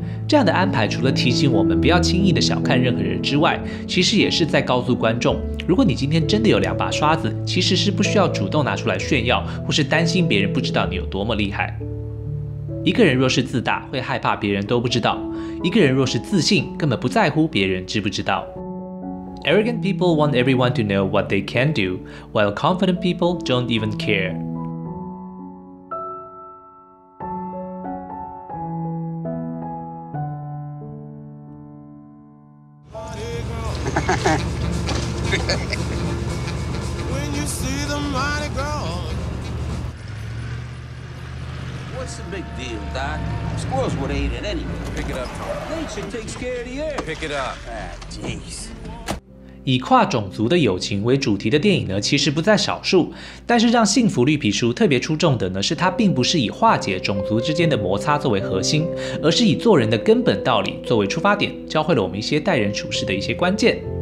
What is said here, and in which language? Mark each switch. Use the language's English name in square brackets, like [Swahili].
[Chinese] 这样的安排，除了提醒我们不要轻易的小看任何人之外，其实也是在告诉观众，如果你今天真的有2把刷子，其实是不需要主动拿出来炫耀，或是担心别人不知道你有多么厉害。一个人若是自大，会害怕别人都不知道；一个人若是自信，根本不在乎别人知不知道。 [English] Arrogant people want everyone to know what they can do, while confident people don't even care. When you see the mighty girl. What's the big deal, Doc? Squirrels would eat it anyway. Pick it up, Tom. Nature takes care of the earth. Pick it up. Ah, jeez. [Chinese] 以跨种族的友情为主题的电影呢，其实不在少数。但是让《幸福绿皮书》特别出众的呢，是它并不是以化解种族之间的摩擦作为核心，而是以做人的根本道理作为出发点，教会了我们一些待人处事的一些关键。